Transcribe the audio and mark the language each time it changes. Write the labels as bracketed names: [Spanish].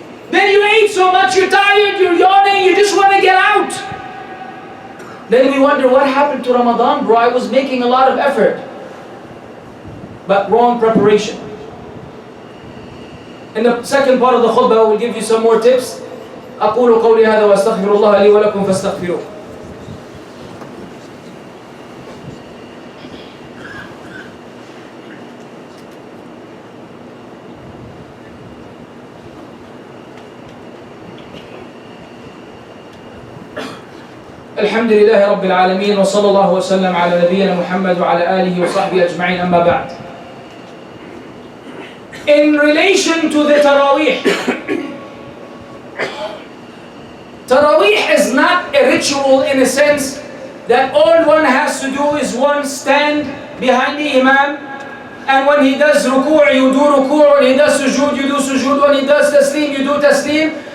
[English] Then you ate so much, you're tired, you're yawning, you just want to get out. Then we wonder what happened to Ramadan, bro. I was making a lot of effort, but wrong preparation. In the second part of the khutbah, we'll give you some more tips. [Arabic] أقول قولي هذا وأستغفر الله لي ولكم فاستغفروه. الحمد لله رب العالمين وصلى الله وسلم على نبينا محمد وعلى آله وصحبه أجمعين أما بعد. [English] In relation to the Taraweeh, Taraweeh is not a ritual in a sense that all one has to do is one stand behind the Imam, and when he does ruku', you do ruku', when he does sujood, you do sujood, when he does taslim, you do taslim.